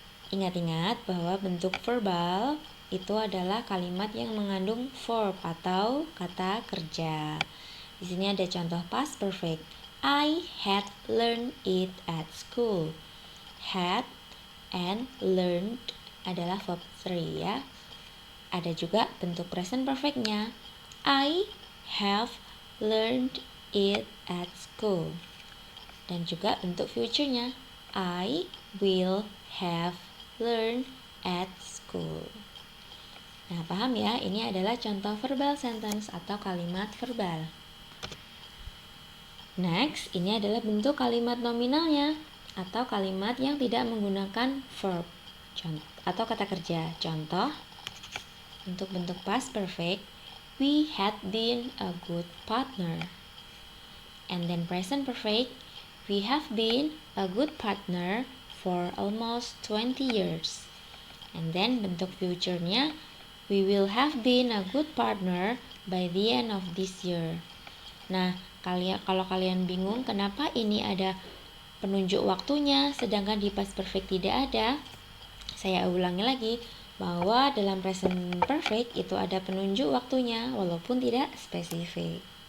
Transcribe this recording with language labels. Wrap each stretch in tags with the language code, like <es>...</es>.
<id>Ingat-ingat bahwa bentuk verbal itu adalah kalimat yang mengandung verb atau kata kerja. Di sini ada contoh past perfect.</id> <en>I had learned it at school. Had and learned</en> <id>adalah verb 3 ya. Ada juga bentuk present perfectnya.</id> <en>I have learned it at school.</en> <id>Dan juga bentuk future-nya.</id> <en>I will have learned at school.</en> <id>Nah, paham ya? Ini adalah contoh verbal sentence atau kalimat verbal. Next, ini adalah bentuk kalimat nominalnya atau kalimat yang tidak menggunakan verb atau kata kerja. Contoh, untuk bentuk</id> <en>past perfect, we had been a good partner. And then present perfect, we have been a good partner for almost 20 years. And then</en> <id>bentuk future-nya,</id> <en>we will have been a good partner by the end of this year.</en> <id>Nah, kalau kalian bingung kenapa ini ada penunjuk waktunya sedangkan di past perfect tidak ada, saya ulangi lagi bahwa dalam present perfect itu ada penunjuk waktunya walaupun tidak spesifik.</id>